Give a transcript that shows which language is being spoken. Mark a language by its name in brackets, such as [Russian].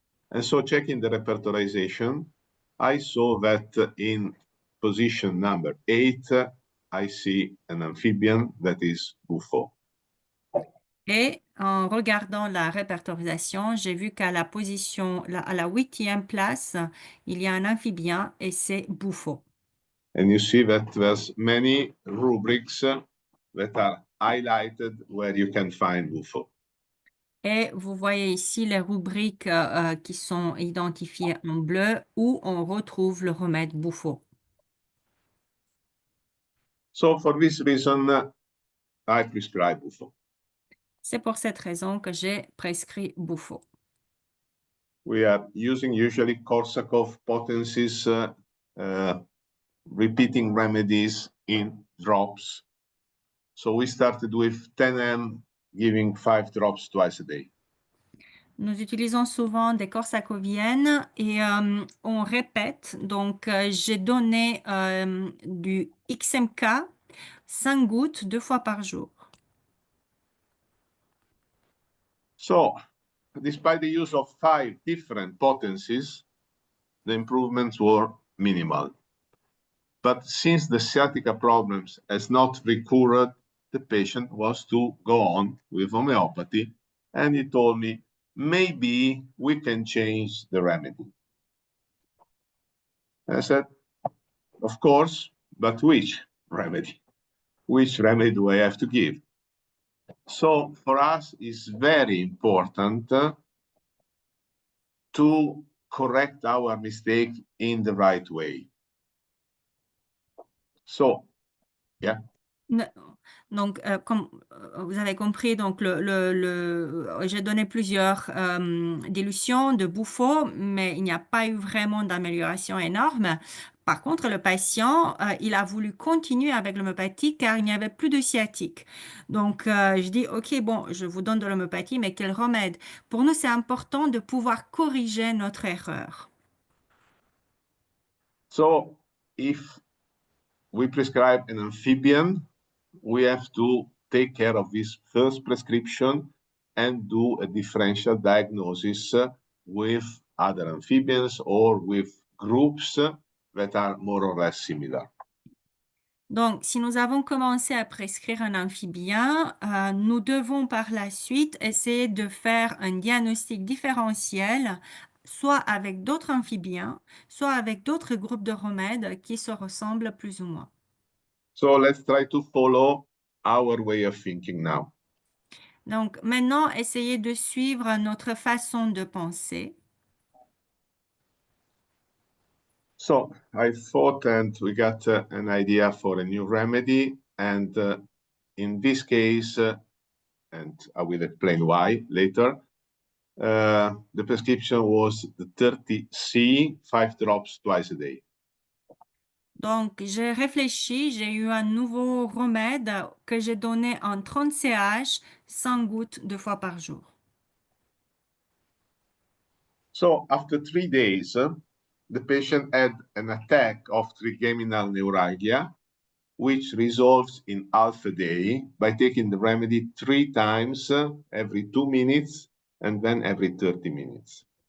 [English] And so checking the repertorization, I saw that in position number 8, I see an amphibian that is buffo. [French] Et en regardant la répertorisation, j'ai vu qu'à la position, à la 8e place, il y a un amphibien et c'est Buffo. [English] And you see that there's many rubrics that are highlighted where you can find buffo. [French] Et vous voyez ici les rubriques qui sont identifiées en bleu où on retrouve le remède Buffo. [English] So for this reason, I prescribe buffo. [French] C'est pour cette raison que j'ai prescrit Buffo. [English] We are using usually Korsakoff potencies, repeating remedies in drops. So we started with 10 giving 5 drops twice a day. [French] Nous utilisons souvent des corsacoviennes et on répète. Donc, j'ai donné du XMK, 5 gouttes, 2 fois par jour. [English] So, despite the use of 5 different potencies, the improvements were minimal. But since the sciatica problems has not recurred, the patient was to go on with homeopathy, and he told me, maybe we can change the remedy. I said, of course, but which remedy? Which remedy do I have to give? So for us, it's very important to correct our mistake in the right way. So, yeah. [French] Donc, comme vous avez compris, donc j'ai donné plusieurs dilutions de Buffo, mais il n'y a pas eu vraiment d'amélioration énorme. Par contre, le patient, il a voulu continuer avec l'homéopathie car il n'y avait plus de sciatique. Donc, je dis, OK, bon, je vous donne de l'homéopathie, mais quel remède? Pour nous, c'est important de pouvoir corriger notre erreur. [English] So, if we prescribe an amphibian, we have to take care of this first prescription and do a differential diagnosis with other amphibians or with groups that are more or less similar. [French] Donc, si nous avons commencé à prescrire un amphibien, nous devons par la suite essayer de faire un diagnostic différentiel soit avec d'autres amphibiens, soit avec d'autres groupes de remèdes qui se ressemblent plus ou moins. [English] So let's try to follow our way of thinking now. [French] Donc maintenant, essayez de suivre notre façon de penser. [English] So I thought, and we got an idea for a new remedy. And in this case, and I will explain why later, the prescription was the 30C, 5 drops twice a day. [French] Donc, j'ai réfléchi, j'ai eu un nouveau remède que j'ai donné en 30 CH, 100 gouttes 2 fois par jour. [English] So after 3 days, the patient had an attack of trigeminal neuralgia, which resolves in half a day by taking the remedy 3 times every 2 minutes and then every 30 minutes.